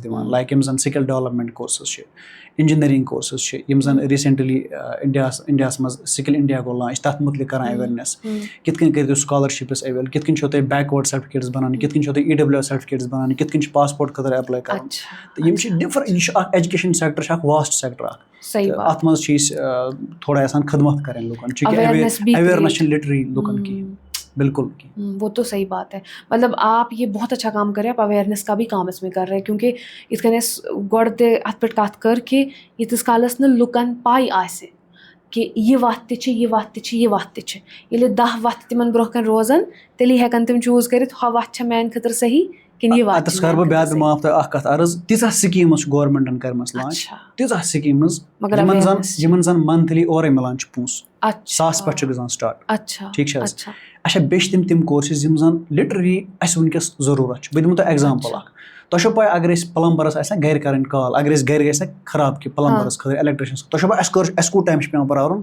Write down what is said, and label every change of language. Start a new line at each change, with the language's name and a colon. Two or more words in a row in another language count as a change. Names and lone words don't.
Kashmiri: دِوان لایک یِم زَن
English: skill development courses
Kashmiri: چھِ
English: engineering courses
Kashmiri: چھِ یِم زَن ریٖسنٹلی اِنڈیاہَس منٛز سِکِل اِنڈیا گوٚو لانچ تَتھ مُتعلِق کران ایویرنیس کِتھ کٔنۍ کٔرِو تُہۍ سُکالرشِپٕس ایویل کِتھ کٔنۍ چھو تۄہہِ
English: backward certificates
Kashmiri: بَناونہِ کِتھ کٔنۍ چھو تۄہہِ
English: EWS certificates
Kashmiri: بَناونہِ کِتھ کٔنۍ چھِ پاسپوٹ خٲطرٕ ایپلاے کَرُن تہٕ یِم چھِ ڈِفرنٹ یہِ چھُ اکھ
English: education sector
Kashmiri: چھُ اکھ
English: vast sector
Kashmiri: اکھ اَتھ منٛز چھِ أسۍ تھوڑا یژھان خدمت کَرٕنۍ لُکن چوٗنٛکہِ ایویرنیس چھِنہٕ لِٹرلی لُکن کِہیٖنۍ بالکل
Urdu: وہ تو صحیح بات ہے مطلب آپ یہ بہت اچھا کام کر رہے ہیں آپ اویئرنیس کا بھی کام اس میں کر رہے ہیں کیونکہ
Kashmiri: یِتھ کٔنۍ اَسہِ گۄڈٕ تہِ اَتھ پٮ۪ٹھ کَتھ کٔر کہِ ییٖتِس کالَس نہٕ لُکَن پاے آسہِ کہِ یہِ وَتھ تہِ چھِ یہِ وَتھ تہِ چھِ یہِ وَتھ تہِ چھِ ییٚلہِ 10 وَتھٕ تِمن برونٛہہ کَنہِ روزن تیٚلی ہٮ۪کن تِم چوٗز کٔرِتھ ہۄ وَتھ چھےٚ میانہِ خٲطرٕ صحیح کِنہٕ یہِ وَتھ اَتَس کَرٕ بہٕ بیٛاکھ معاف تۄہہِ اکھ کَتھ عرض تیٖژاہ سِکیٖمٕز چھِ گورمٮ۪نٛٹَن کَرِمَژٕ لانچ تیٖژاہ سِکیٖمٕز یِمن زَن منتھلی اورَے مِلان چھِ پونٛسہٕ 100 پٮ۪ٹھ چھُ گژھان سٹاٹ ٹھیٖک چھِ حظ اچھا بیٚیہِ چھِ تِم کورسِز یِم زَن لِٹرلی اَسہِ وٕنکیٚس ضروٗرت چھِ بہٕ دِمو تۄہہِ ایگزامپٕل اکھ تۄہہِ چھو پاے اگر أسۍ پٕلمبرَس آسہِ نہ گرِ کَرٕنۍ کال اگر أسۍ گرِ گژھِ نہ خراب کینٛہہ پٕلمبرَس خٲطرٕ ایلیکٹرٛشَنَس تۄہہِ چھو پاے اَسہِ کوٗت ٹایم چھُ پیٚوان پرٛارُن